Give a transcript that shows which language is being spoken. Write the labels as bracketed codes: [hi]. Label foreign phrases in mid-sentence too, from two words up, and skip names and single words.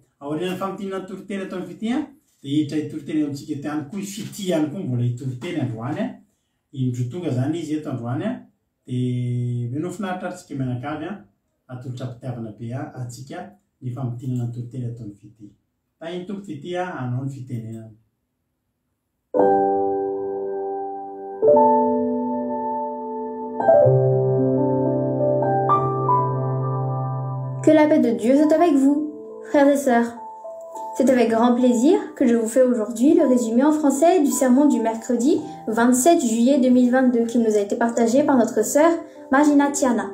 [mg] Aorian'ny famotinana toritely atao amin'ny fitia dia hiditra hitoritely amintsika eto ihany koa fitia ihany koa mbola hitoritely androany indro tonga zany izy eto androany dia mino finaritraritsika menakavy atolotra mpitiavana be atsika ny famotinana toritely atao amin'ny fitia. Tahiny tompo fitia anao ny fitenenana. [fr] Que la paix de Dieu soit avec vous, frères et sœurs. C'est avec grand plaisir que je vous fais aujourd'hui le résumé en français du sermon du mercredi 27 juillet 2022 qui nous a été partagé par notre sœur Margina Tiana.